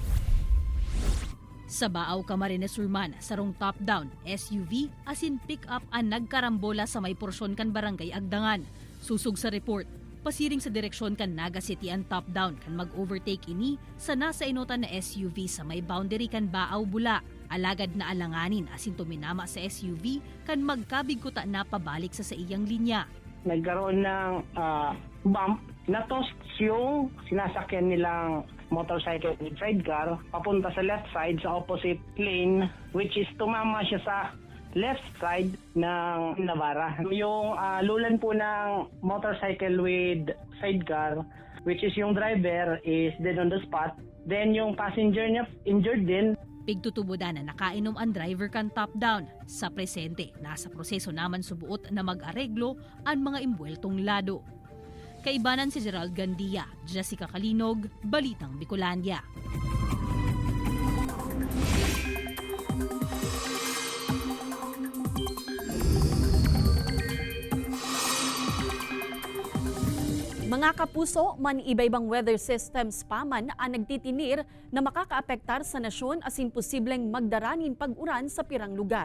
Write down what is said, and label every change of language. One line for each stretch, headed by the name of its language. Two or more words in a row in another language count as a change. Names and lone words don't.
Bikol: Sa Baaw, Camarines Sur man, sarong top-down, SUV, asin pick-up ang nagkarambola sa may porsyon kan barangay Agdangan. Susug sa report, pasiring sa direksyon kan Naga City ang top-down kan mag-overtake ini sa nasa inutan na SUV sa may boundary kan Baaw, Bula. Alagad na alanganin asin tuminama sa SUV kan magkabigkuta na pabalik sa iyang linya.
Filipino: Nagkaroon ng bump, natos yung sinasakyan nilang
English: motorcycle with sidecar
Filipino: papunta sa
English: left side
Filipino: sa
English: opposite lane,
Filipino: which is tumama siya sa
English: left side
Filipino: ng Navara. Yung lulan po ng
English: motorcycle with sidecar,
Filipino: which is yung driver, is
English: dead on the spot.
Filipino: Then yung passenger niya injured din.
Bikol: Pigtutubodan na nakainom ang driver kan top down. Sa presente, nasa proseso naman subuot na mag-areglo ang mga imbueltong lado. Kaibanan si Gerald Gandia, Jessica Kalinog, Balitang Bicolandia. Mga kapuso, man iba-ibang
English: weather systems
Bikol: pa man ang nagtitinir na makakaapektar sa nasyon asin posibleng magdaranin pag-uran sa pirang lugar.